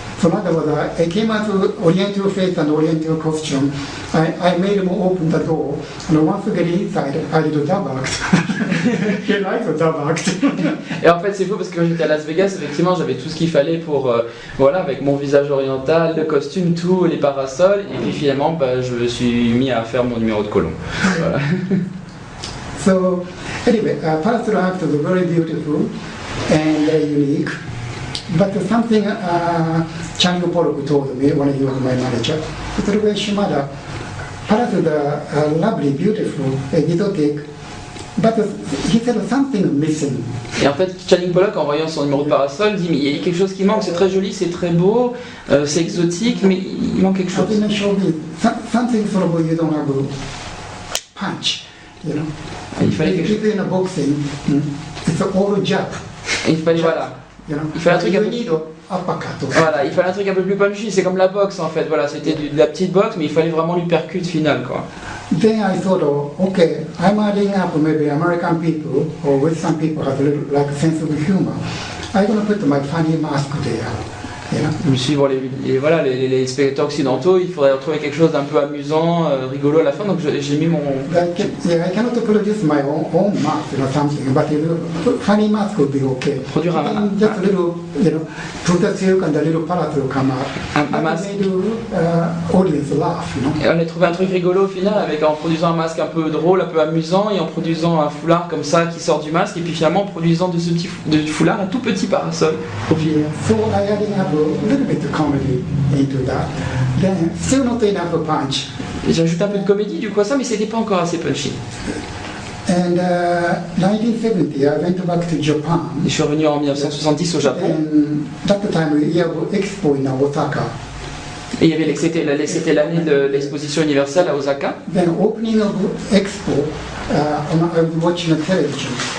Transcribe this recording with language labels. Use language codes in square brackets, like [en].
[en] So in other words, I came out to Oriental face and Oriental costume. I made him open the door, and once we get inside, I did a double act. He likes a double act. [fr] Et en fait c'est faux parce que quand j'étais à Las Vegas, effectivement j'avais tout ce qu'il fallait pour, voilà, avec mon visage oriental, le costume, tout, les parasols, et puis finalement je me suis mis à faire mon numéro de colon. Voilà. [en] So anyway, parasol act is very beautiful and unique. But something Channing Pollock told me when he was my manager, it's the way Shimada, parasol are lovely, beautiful, exotic, but he said something missing. [fr] Et en fait, Channing Pollock, en voyant son numéro de parasol, dit mais il y a quelque chose qui manque, c'est très joli, c'est très beau, c'est exotique, mais il manque quelque chose. [en] Something sort of you don't have a punch, you know. [fr] Il fallait quelque chose. [en] Even in a boxing, it's all jab. [fr] Il fallait, voilà. [en] You know. [fr] Il fallait un truc un peu plus uppercut. Voilà, il fallait un truc un peu plus punchy, c'est comme la boxe en fait, voilà, c'était de la petite boxe, mais il fallait vraiment l'uppercut final quoi. [en] Then I thought, oh, okay, I'm adding up maybe American people or Western people have a little like a sense of humor. I'm gonna put my funny mask there. You know? [fr] Je me suis dit, bon, voilà, les spectateurs occidentaux, il faudrait retrouver quelque chose d'un peu amusant, rigolo à la fin, donc j'ai mis mon... [en] I cannot produce my own mask or something, but funny mask would be okay. [fr] Produire un [en] just a little, you know, put the silk and the little parasol come out. [fr] Un masque. [en] Made audience laugh, you know. [fr] Et on a trouvé un truc rigolo au final, en produisant un masque un peu drôle, un peu amusant, et en produisant un foulard comme ça qui sort du masque, et puis finalement en produisant de ce petit foulard un tout petit parasol. [en] So I adding up a little bit of comedy into that. Then still not enough of punch. [fr] Et j'ai ajouté un peu de comédie du coup à ça, mais c'était pas encore assez punchy. [en] And 1970, I went back to Japan. [fr] Et je suis revenu en 1970 au Japon. [en] And that time we have Expo in Osaka. [fr] Et c'était l'année de l'exposition universelle à Osaka. [en] Then opening of Expo, I was watching the television.